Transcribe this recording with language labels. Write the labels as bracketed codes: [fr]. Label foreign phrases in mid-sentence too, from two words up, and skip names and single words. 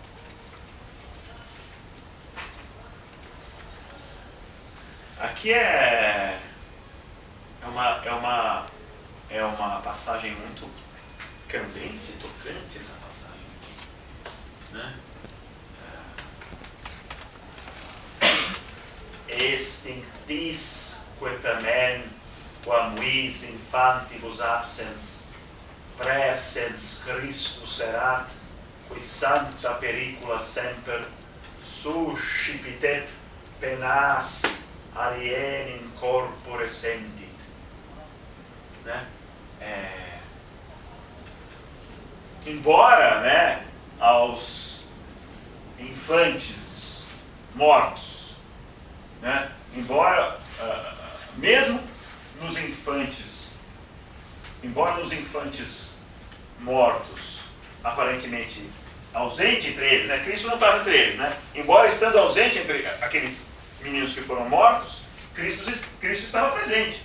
[pt] Aqui é uma passagem muito candente, tocante, essa passagem aqui, né? [la] Extinctis quetamen quamuis infantibus absens praesens Christus erat, qui sancta pericula semper suscipitet penas alienem corpore sentit. [pt] Né? Embora, né, aos infantes mortos, né, embora mesmo nos infantes mortos, aparentemente ausente entre eles, né, Cristo não estava entre eles, né, embora estando ausente entre aqueles meninos que foram mortos, Cristo estava presente.